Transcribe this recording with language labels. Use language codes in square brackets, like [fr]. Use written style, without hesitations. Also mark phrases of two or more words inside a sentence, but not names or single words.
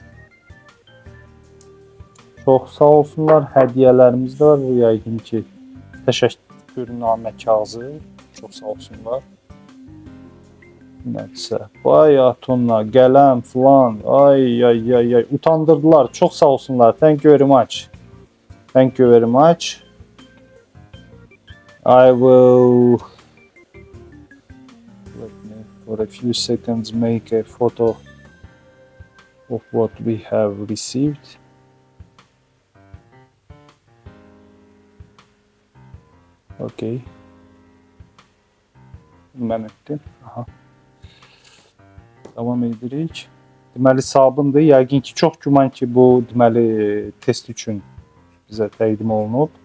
[az] Çox sağ olsunlar, hədiyyələrimiz də var. Yəqin ki, təşəkkürnamə kağızı. Çox sağ olsunlar. Nədirsə, vay atonla, qələm falan, ay, utandırdılar, çox sağ olsunlar, [en] thank you very much, thank you very much, I will, let me for a few seconds make a photo of what we have received. [az] Okay, mən etdim, aha. Davam edirik. Deməli sabundur. Yəqin ki, çox güman ki, bu deməli test üçün bizə təqdim olunub.